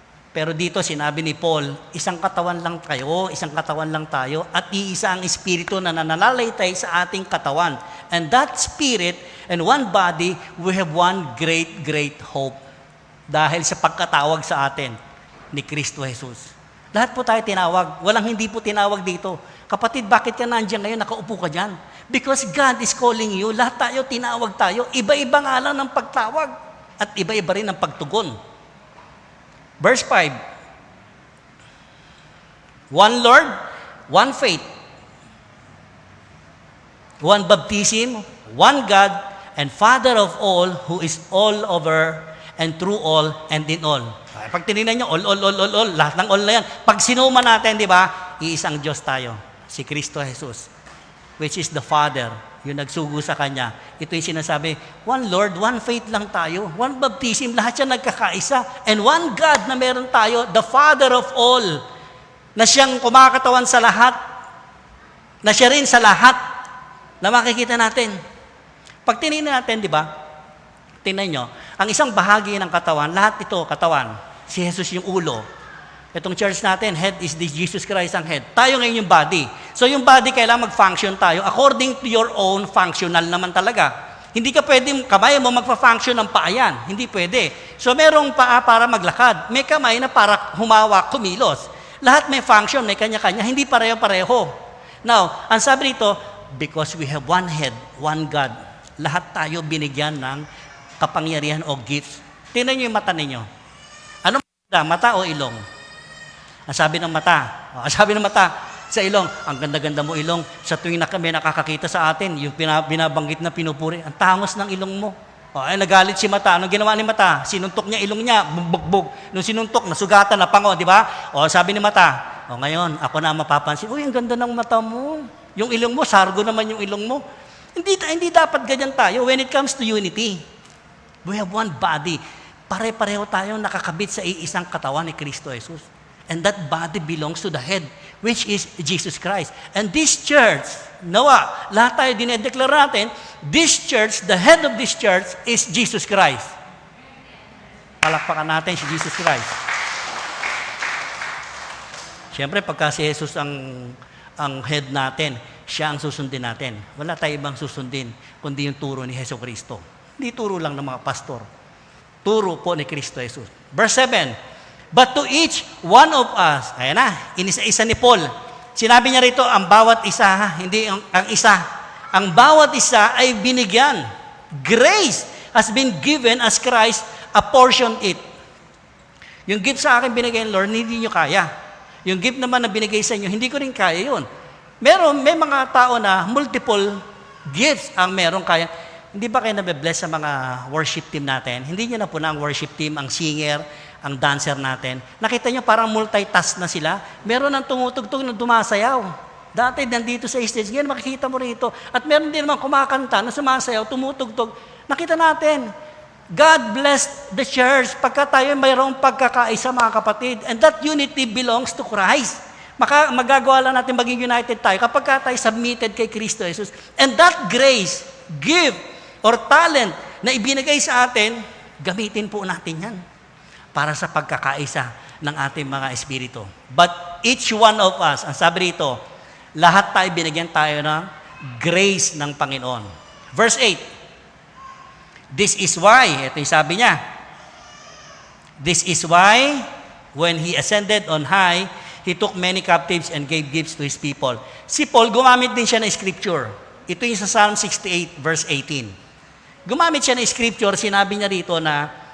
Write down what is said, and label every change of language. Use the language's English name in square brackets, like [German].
[Filipino] Pero dito sinabi ni Paul, isang katawan lang kayo, isang katawan lang tayo, at iisa ang espiritu na nananalaytay sa ating katawan. [English] And that spirit and one body, we have one great, great hope. [Filipino] Dahil sa pagkatawag sa atin ni Kristo Jesus. Lahat po tayo tinawag. Walang hindi po tinawag dito. Kapatid, bakit ka nandiyan ngayon? Nakaupo ka dyan. [English] Because God is calling you. [Filipino] Lahat tayo tinawag tayo. Iba-iba nga lang ng pagtawag. At iba-iba rin ang pagtugon. [English] Verse 5. One Lord, one faith. One baptism, one God, and Father of all, who is all over, and through all, and in all. [Filipino] Pag tinignan nyo, all, lahat ng all na yan. Pag sinuma natin, di ba, iisang Diyos tayo, si Kristo Jesus, [English] which is the Father, [Filipino] yung nagsugo sa Kanya. Ito yung sinasabi, one Lord, one faith lang tayo, one baptism, lahat siya nagkakaisa, and one God na meron tayo, [English] the Father of all, [Filipino] na siyang kumakatawan sa lahat, na siya rin sa lahat, na makikita natin. Pag tinignan natin, di ba, tingnan nyo, ang isang bahagi ng katawan, lahat ito, katawan, si Jesus yung ulo. Itong church natin, [English] head is this Jesus Christ ang head. [Filipino] Tayo ngayon yung body. So yung body, kailangan mag-function tayo [English] according to your own functional [Filipino] naman talaga. Hindi ka pwedeng, kamay mo magpa-function ng paa yan. Hindi pwede. So merong paa para maglakad. May kamay na para humawak, kumilos. Lahat may function, may kanya-kanya. Hindi pareho-pareho. Now, ang sabi nito, [English] because we have one head, one God, [Filipino] lahat tayo binigyan ng kapangyarihan o gifts. Tingnan nyo yung mata ninyo. Ano mata o ilong? Ang sabi ng mata sa ilong, ang ganda-ganda mo ilong, sa tuwing na kami nakakakita sa atin, yung binabanggit na pinupuri, ang tangos ng ilong mo. Nagalit si mata. Anong ginawa ni mata? Sinuntok niya ilong niya, bugbog. Nung sinuntok, nasugatan, napango, di ba? Sabi ni mata, ngayon, ako na mapapansin, uy, ang ganda ng mata mo. Yung ilong mo, sargo naman yung ilong mo. Hindi dapat ganyan tayo [English] when it comes to unity. We have one body. [Filipino] Pare-pareho tayong nakakabit sa iisang katawan ni Kristo Jesus. [English] And that body belongs to the head, which is Jesus Christ. And this church, [Filipino] lahat tayo dinedeklara natin, [English] this church, the head of this church is Jesus Christ. [Filipino] Palakpakan natin si Jesus Christ. Siyempre, pagka si Jesus ang head natin, siya ang susundin natin. Wala tayo ibang susundin, kundi yung turo ni Hesus Kristo. Hindi turo lang ng mga pastor. Turo po ni Kristo Jesus. Verse 7, [English] but to each one of us, [Filipino] ayan na, inisa-isa ni Paul. Sinabi niya rito, ang bawat isa, hindi ang isa. Ang bawat isa ay binigyan. [English] Grace has been given as Christ apportioned it. [Filipino] Yung gift sa akin binigay ng Lord, hindi nyo kaya. Yung gift naman na binigay sa inyo, hindi ko rin kaya yun. May mga tao na multiple gifts ang meron kaya. Hindi ba kayo nabe-bless sa mga worship team natin? Hindi nyo na po na ang worship team, ang singer, ang dancer natin. Nakita nyo parang multitask na sila. Meron ng tumutugtog na dumasayaw. Dati nandito sa stage, ngayon makikita mo rito. At meron din naman kumakanta na sumasayaw, tumutugtog. Nakita natin. [English] God bless the church [Filipino] pagka tayo mayroong pagkakaisa mga kapatid. [English] And that unity belongs to Christ. [Filipino] Magagawa lang natin maging united tayo kapag tayo submitted kay Kristo Jesus. [English] And that grace, gift, or talent [Filipino] na ibinigay sa atin, gamitin po natin yan para sa pagkakaisa ng ating mga espiritu. [English] But each one of us, [Filipino] ang sabi rito, lahat tayo binigyan tayo ng grace ng Panginoon. [English] Verse 8, this is why, [Filipino] ito yung sabi niya, [English] this is why, when He ascended on high, He took many captives and gave gifts to His people. [Filipino] Si Paul, gumamit din siya ng scripture. Ito yung sa Psalm 68, verse 18. Gumamit siya ng scripture, sinabi niya rito na